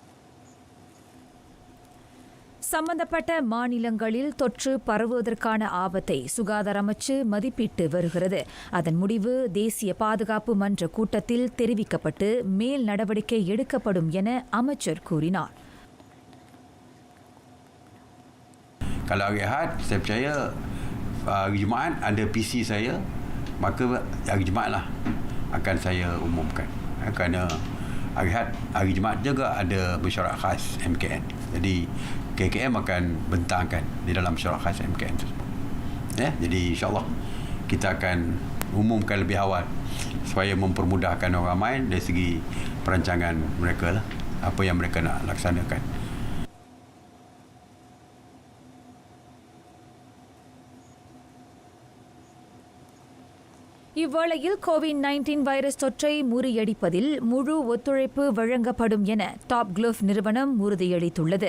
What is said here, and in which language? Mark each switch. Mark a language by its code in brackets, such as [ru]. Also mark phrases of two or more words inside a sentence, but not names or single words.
[ta] சம்பந்தப்பட்ட மாநிலங்களில் தொற்று பரவுவதற்கான ஆபத்தை சுகாதார அமைச்சு மதிப்பிட்டு வருகிறது. அதன் முடிவு தேசிய பாதுகாப்பு மன்ற கூட்டத்தில் தெரிவிக்கப்பட்டு மேல் நடவடிக்கை எடுக்கப்படும் என அமைச்சர் கூறினார். [ms] Kalau rehat, saya percaya hari Jumaat ada PC saya, maka hari Jumaat lah akan saya umumkan. Kerana hari Jumaat juga ada mesyuarat khas MKN. Jadi KKM akan bentangkan di dalam mesyuarat khas MKN tersebut. Jadi insyaAllah kita akan umumkan lebih awal supaya mempermudahkan orang ramai dari segi perancangan mereka lah, apa yang mereka nak laksanakan. [ta] இவ்வேளையில் COVID-19 வைரஸ் தொற்றை முறியடிப்பதில் முழு ஒத்துழைப்பு வழங்கப்படும் என டாப் குளோவ் நிறுவனம் உறுதியளித்துள்ளது.